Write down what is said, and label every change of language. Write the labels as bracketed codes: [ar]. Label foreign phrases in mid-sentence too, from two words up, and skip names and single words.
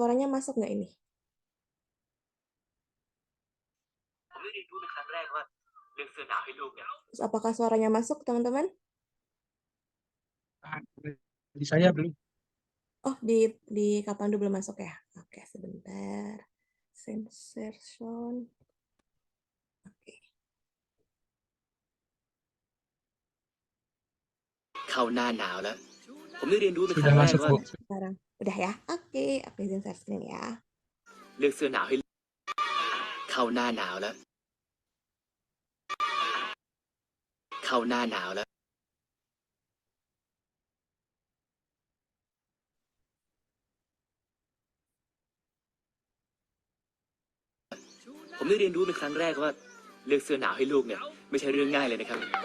[id] Suaranya masuk nggak ini? Terus apakah suaranya masuk, teman-teman? Di saya belum. Oh, di Kapandu belum masuk ya? Oke, sebentar. Sensation. Oke. [th] เข้าหน้าหนาวแล้ว ผมได้เรียนรู้เป็นค [id] Sudah [th] รั้งแรก [id] masuk, [th] ว่า [id] Bu. Sekarang. Udah ya? Oke, aku izin [en] share screen [id] ya. [th] เลือกเสื้อหนาวให้เข้าหน้าหนาวแล้ว เข้าหน้าหนาวแล้ว ผมได้เรียนรู้เป็นครั้งแรกว่าเลือกเสื้อหนาวให้ลูกเนี่ยไม่ใช่เรื่องง่ายเลยนะครับ